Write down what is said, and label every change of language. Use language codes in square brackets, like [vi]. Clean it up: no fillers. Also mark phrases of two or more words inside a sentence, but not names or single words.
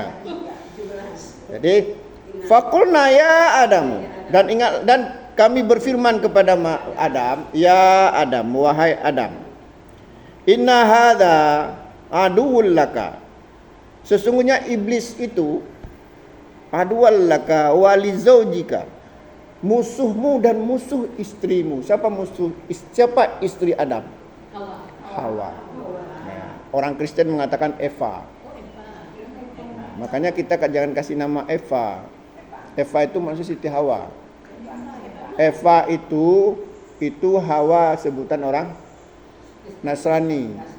[id] Jadi, [ar] فقلنا يا آدم, [id] dan ingat, dan kami berfirman kepada Adam, [ar] يا آدم, [id] wahai Adam, [ar] إن هذا عدو لك, [id] sesungguhnya iblis itu [ar] عدو لك ولزوجك, [id] musuhmu dan musuh istrimu. Siapa istri Adam? Hawa. Nah, orang Kristen mengatakan Eva. Makanya kita jangan kasih nama Eva. Eva itu maksud Siti Hawa. Eva itu Hawa sebutan orang Nasrani.